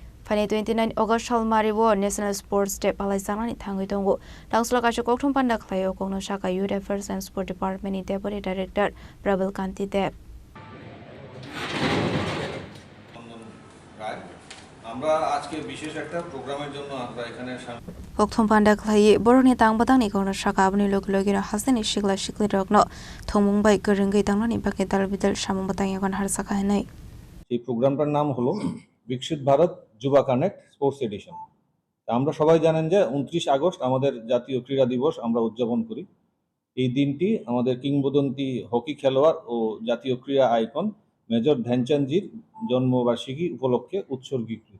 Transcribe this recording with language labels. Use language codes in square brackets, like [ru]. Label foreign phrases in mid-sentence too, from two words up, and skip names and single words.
[trp] Fani 29 August Halmariwo National Sports Day Palaisana ni thangui tongo Tangsla ka chokthum panda khlayo kongno shaka Youth Affairs and Sport Department ni Deputy Director Prabal Kanti Deb [bn] আমরা আজকে বিশেষ একটা প্রোগ্রামের জন্য আমরা এখানে [trp] Kokthum panda khlaye boroni tang badang ni kongno shaka abni logina hasani shikla shikli rokno thongmung bai geringai tangna ni bake dalbidal shamung batang yakon har saka hanai [bn] এই প্রোগ্রামটার নাম হলো বিকশিত ভারত যুবা কানেক্ট স্পোর্টস এডিশন। আমরা সবাই জানেন যে 29 আগস্ট আমাদের জাতীয় ক্রীড়া দিবস আমরা উদযাপন করি। এই দিনটি আমাদের কিংবদন্তি হকি খেলোয়াড় ও জাতীয় ক্রীড়া আইকন মেজর ধ্যানচাঁদজির জন্মবার্ষিকী উপলক্ষে উৎসর্গীকৃত।